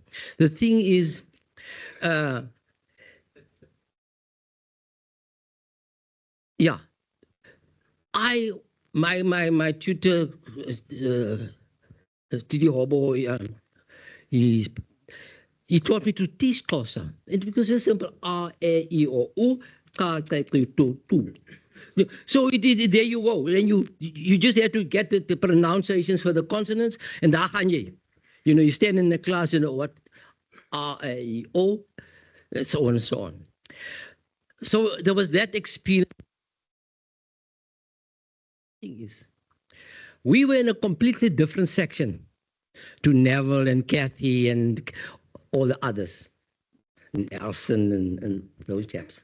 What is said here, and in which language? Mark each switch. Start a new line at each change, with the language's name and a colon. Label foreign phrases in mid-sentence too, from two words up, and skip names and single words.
English: The thing is, yeah, my tutor, Tidi Hobo, he taught me to teach Xhosa. It's because it's simple, R, E, I, O, U, Ka, Kai, Kui, Tu, Tu. So there you go. And you just have to get the pronunciations for the consonants, and you stand in the class, what R, A, I, O, and so on and so on. So there was that experience. We were in a completely different section to Neville and Kathy and all the others, Nelson and those chaps.